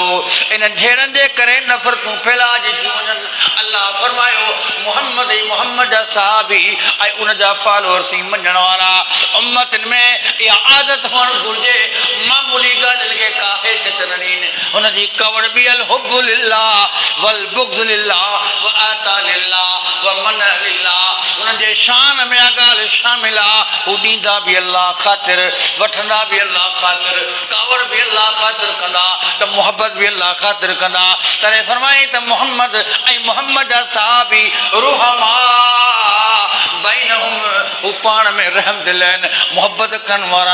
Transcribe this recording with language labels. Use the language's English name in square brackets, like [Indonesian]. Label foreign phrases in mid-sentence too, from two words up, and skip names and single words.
[Sindhi] इन झेड़नि जे करे नफ़रतूं फैलाइजी थियूं वञनि। अल्लाह फरमायो, मोहम्मद जा साहबी ऐं उन जा फॉलोअर्स ई मञण वारा उम्मतनि में इहा आदत हुअणु घुरिजे, मामूली ॻाल्हियुनि खे का हैसियत न ॾीनि। हुनजी कवड़ बि [Arabic] الحب لله والبغض لله وأعطى لله ومنع لله, [Sindhi] उन्हनि जे शान में ॻाल्हि शामिल आहे। हू ॾींदा बि अल्लाह ख़ातिर, वठंदा बि अल्लाह ख़ातिर, कावड़ बि अल्लाह ख़ातिर कंदा, त मुहबत बि अल्लाह ख़ातिर कंदा। तॾहिं फरमाई त मोहम्मद ऐं मोहम्मद जा साहबी [Arabic] رحماء بينهم, [Sindhi] हू पाण में रहम दिल आहिनि, मुहबत करण वारा।